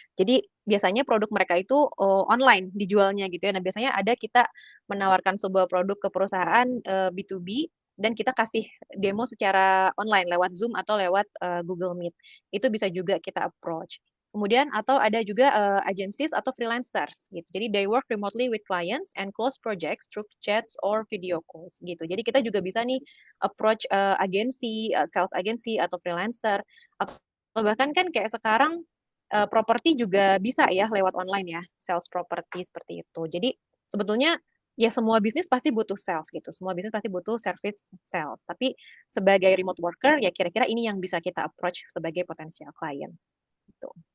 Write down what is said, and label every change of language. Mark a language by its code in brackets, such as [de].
[id] Jadi biasanya produk mereka itu online dijualnya gitu ya. Nah biasanya ada kita menawarkan sebuah produk ke perusahaan B2B dan kita kasih demo secara online lewat Zoom atau lewat Google Meet. Itu bisa juga kita approach. Kemudian atau ada juga agencies atau freelancers gitu. [en] Jadi they work remotely with clients and close projects through chats or video calls gitu. [id] Jadi kita juga bisa nih approach agensi, sales agency atau freelancer atau bahkan kan kayak sekarang properti juga bisa ya lewat online ya, sales properti seperti itu. Jadi sebetulnya ya semua bisnis pasti butuh sales gitu. Semua bisnis pasti butuh service sales. Tapi sebagai remote worker ya kira-kira ini yang bisa kita approach sebagai potensial klien gitu.